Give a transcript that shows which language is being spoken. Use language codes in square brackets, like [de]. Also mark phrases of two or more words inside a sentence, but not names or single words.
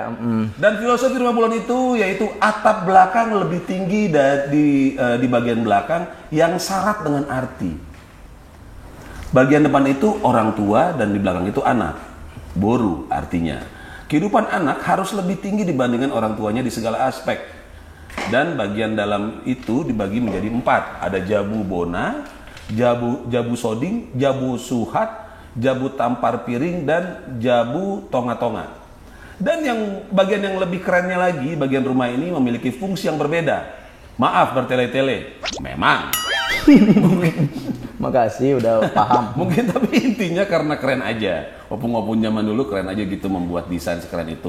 [id] Dan filosofi rumah bolon itu yaitu atap belakang lebih tinggi di bagian belakang yang syarat dengan arti. Bagian depan itu orang tua dan di belakang itu anak. Boru artinya. Kehidupan anak harus lebih tinggi dibandingkan orang tuanya di segala aspek. Dan bagian dalam itu dibagi menjadi 4. Ada jabu bona, jabu soding, jabu suhat, jabu tampar piring, dan jabu tonga-tonga. Dan bagian yang lebih kerennya lagi, bagian rumah ini memiliki fungsi yang berbeda. Maaf bertele-tele, memang. Makasih udah paham. Mungkin tapi intinya karena keren aja. Opung-opung zaman dulu keren aja gitu membuat desain sekeren itu.